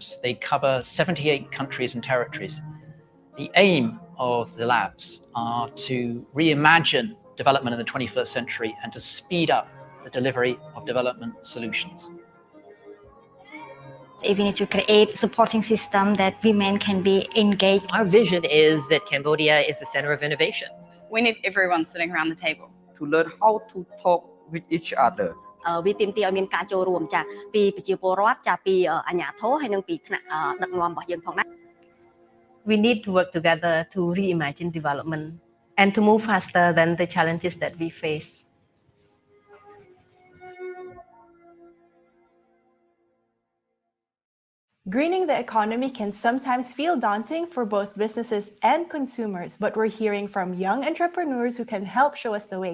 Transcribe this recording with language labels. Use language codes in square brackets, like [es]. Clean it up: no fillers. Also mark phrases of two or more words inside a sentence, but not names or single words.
[en] They cover 78 countries and territories. The aim of the labs are to reimagine development in the 21st century and to speed up the delivery of development solutions. We need to create supporting system that women can be engaged. Our vision is that Cambodia is the center of innovation. We need everyone sitting around the table to learn how to talk with each other. [km] វាទាមទារឲ្យមានការចូលរួមចាពីប្រជាពលរដ្ឋចាពីអាជ្ញាធរហើយនិងពីថ្នាក់ដឹកនាំរបស់យើងផងដែរ [en] We need to work together to reimagine development and to move faster than the challenges that we face. Greening the economy can sometimes feel daunting for both businesses and consumers, but we're hearing from young entrepreneurs who can help show us the way.